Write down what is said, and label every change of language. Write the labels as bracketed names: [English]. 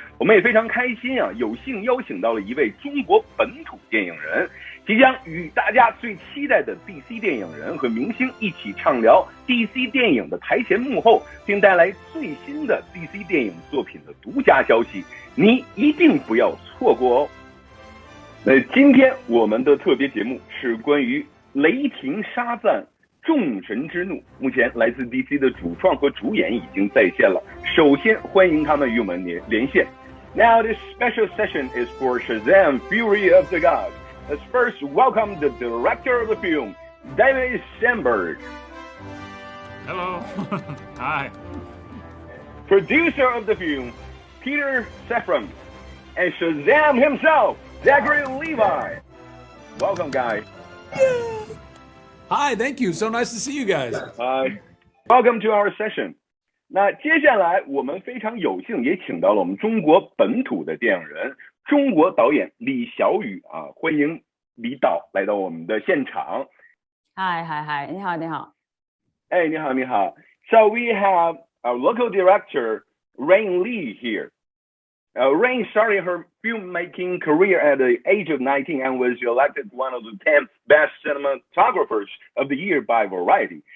[Chinese] 我们也非常开心啊，有幸邀请到了一位中国本土电影人，即将与大家最期待的 DC 电影人和明星一起畅聊 DC 电影的台前幕后，并带来最新的 DC 电影作品的独家消息，你一定不要错过哦。今天我们的特别节目是关于雷霆沙赞众神之怒，目前来自 DC 的主创和主演已经在线了，首先欢迎他们与我们连线。 [English] Now this special session is for Shazam, Fury of the Gods. Let's first welcome the director of the film, David Sandberg. Hello. Hi. Producer of the film, Peter Safran. And Shazam himself, Zachary Levi. Welcome, guys. Hi, thank you. So nice to see you guys. Hi. Welcome to our session. [Chinese] 那接下来我们非常有幸也请到了我们中国本土的电影人，中国导演李小雨啊，欢迎李导来到我们的现场。 Hi， 你好，你好。哎，你好，你好。 [English] So we have our local director, Rain Lee here. Rain started her filmmaking career at the age of 19 and was elected one of the 10 best cinematographers of the year by Variety.